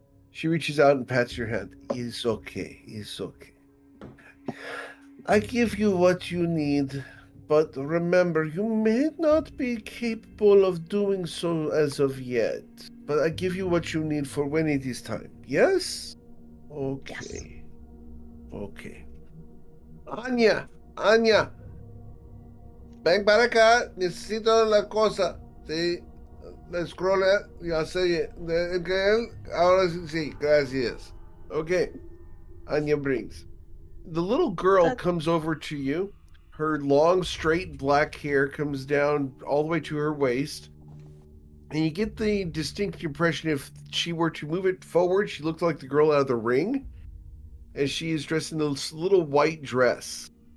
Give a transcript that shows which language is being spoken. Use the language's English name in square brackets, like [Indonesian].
[English] She reaches out and pats your hand. It's okay. I give you what you need, but remember, you may not be capable of doing so as of yet. But I give you what you need for when it is time. Yes? Okay. Yes. Okay. [Spanish] Anya, ven para acá, necesito la cosa. Sí, la scroll, ya sé, de que él, ahora sí, gracias. Okay. [English] Anya brings. The little girl comes over to you. Her long, straight black hair comes down all the way to her waist. And you get the distinct impression if she were to move it forward, she looked like the girl out of The Ring. As she is dressed in this little white dress.